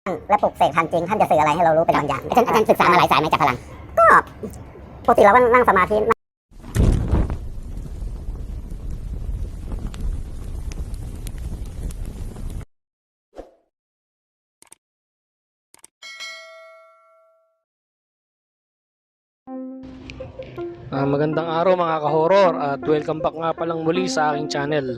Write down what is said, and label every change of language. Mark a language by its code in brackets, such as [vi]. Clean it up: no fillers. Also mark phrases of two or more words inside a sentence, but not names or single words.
[th] และปลุกเสกทันจริงท่านจะสื่ออะไรให้เรารู้เป็นบางอย่างอาจารย์ศึกษามาหลายสายไหมจากพลังก็ปกติเราก็นั่งสมาธิ [tl] Magandang araw mga ka-horror at [en] welcome back [tl] nga palang muli sa aking channel.